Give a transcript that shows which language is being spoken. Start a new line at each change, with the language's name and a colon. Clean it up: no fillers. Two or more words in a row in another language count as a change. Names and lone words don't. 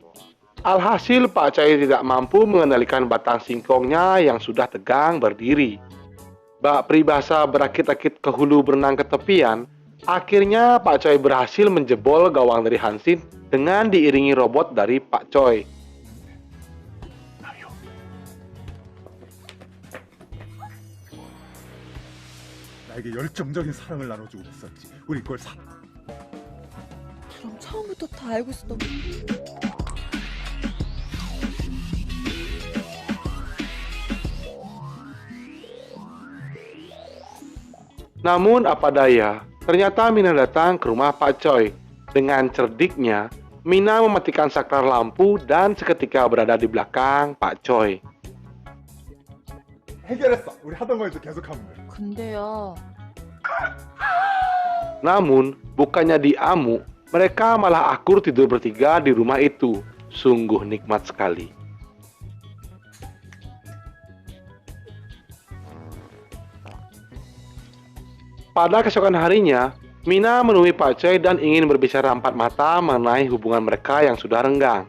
Indonesian: Alhasil Pak Choi tidak mampu mengendalikan batang singkongnya yang sudah tegang berdiri. Bak peribahasa berakit-akit ke hulu berenang ke tepian, akhirnya Pak Choi berhasil menjebol gawang dari Hansin dengan diiringi robot dari Pak Choi.
Korean: 나에게 열정적인 사랑을 나눠주고 있었지. 우리 그걸 그럼 처음부터 다 알고 있었던 거지.
Indonesian: Namun apa daya, ternyata Mina datang ke rumah Pak Choi. Dengan cerdiknya, Mina mematikan saklar lampu dan seketika berada di belakang Pak Choi.
Korean: 해결했어. 우리 하던 거 이제 계속하면 돼. 근데요.
Indonesian: Namun, bukannya diamuk, mereka malah akur tidur bertiga di rumah itu. Sungguh nikmat sekali. Pada keesokan harinya, Mina menemui Pak Choi dan ingin berbicara empat mata mengenai hubungan mereka yang sudah renggang.